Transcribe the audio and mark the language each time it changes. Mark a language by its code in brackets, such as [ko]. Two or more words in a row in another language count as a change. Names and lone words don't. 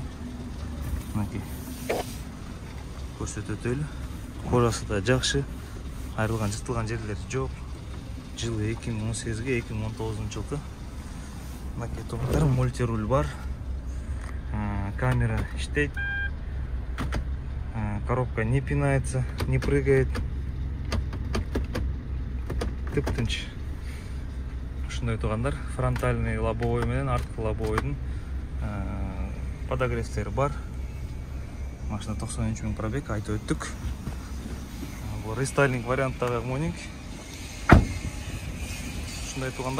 [ky] Мынакей көрсөтүп өтөлү. Кожасы да жакшы. Айрылган, жыртылган жерлери жок. Жылы 2018-2019 жылкы. Мынакей тугандар, мультируль бар. Камера иштейт. [ru] Коробка не пинается, не прыгает. [ky] Тып-тынч. Ушундай тугандар, [ru] фронтальный лобовой [ky] менен арткы лобовойдун подогревтери бар. Машина 93 000 пробег, айтып өттүк. Бул рестайлинг варианттагы Morning. Ушундай тугандар.